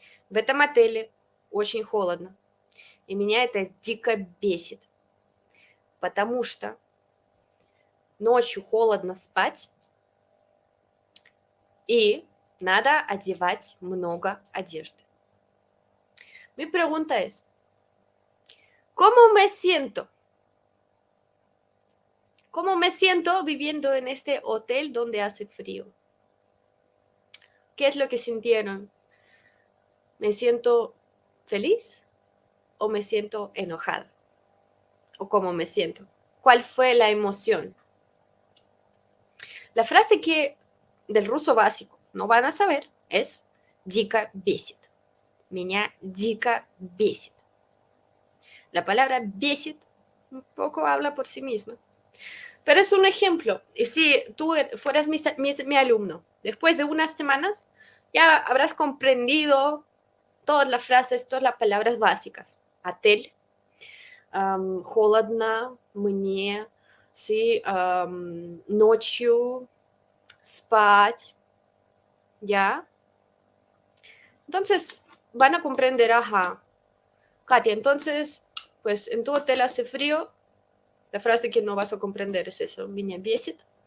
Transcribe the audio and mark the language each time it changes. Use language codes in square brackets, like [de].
[ru] В этом отеле очень холодно, и меня это дико бесит, потому что ночью холодно спать, y надо одевать много одежды. [es] Mi pregunta es, ¿cómo me siento? ¿Cómo me siento viviendo en este hotel donde hace frío? ¿Qué es lo que sintieron? ¿Me siento feliz o me siento enojada? ¿O cómo me siento? ¿Cuál fue la emoción? La frase que del ruso básico no van a saber es [ru] дико бесит. Меня дико бесит. [es] La palabra бесит un poco habla por sí misma. Pero es un ejemplo. Y si tú fueras mi alumno, después de unas semanas, ya habrás comprendido todas las frases, todas las palabras básicas. [ru] Отель, холодно, мне, sí, ночью, спать, ¿ya? [es] Entonces, van a comprender, ajá, Katia, entonces, pues en tu hotel hace frío, la frase que no vas a comprender es eso, [ru] меня бесит.